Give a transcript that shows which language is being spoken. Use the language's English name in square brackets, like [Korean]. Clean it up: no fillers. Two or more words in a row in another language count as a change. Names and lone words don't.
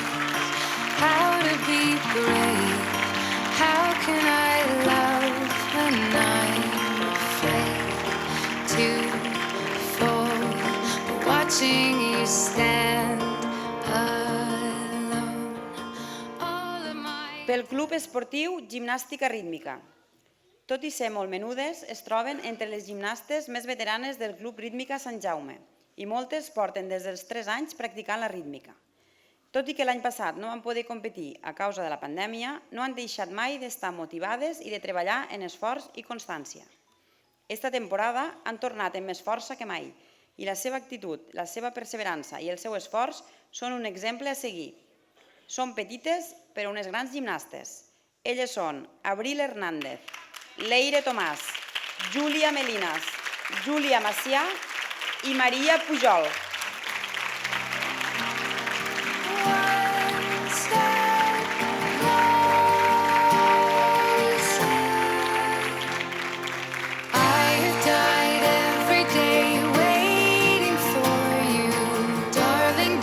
[English] How to be brave? How can I love when I'm afraid to fall? Watching you stand alone. All of my [Catalan] Pel Club Esportiu Gimnàstica Rítmica. Tot i ser molt menudes, es troben entre les gimnastes més veteranes del Club Rítmica Sant Jaume i moltes porten des dels 3 anys practicant la rítmica. Tot i que l'any passat no van poder competir a causa de la pandèmia, no han deixat mai d'estar motivades i de treballar en esforç i constància. Esta temporada han tornat amb més força que mai i la seva actitud, la seva perseverança i el seu esforç són un exemple a seguir. Són petites però unes grans gimnastes. Elles són Abril Hernández, Leire Tomàs, Júlia Melinas, Júlia Macià i Maria Pujol. [English] one step closer. I have died every day waiting for you, darling.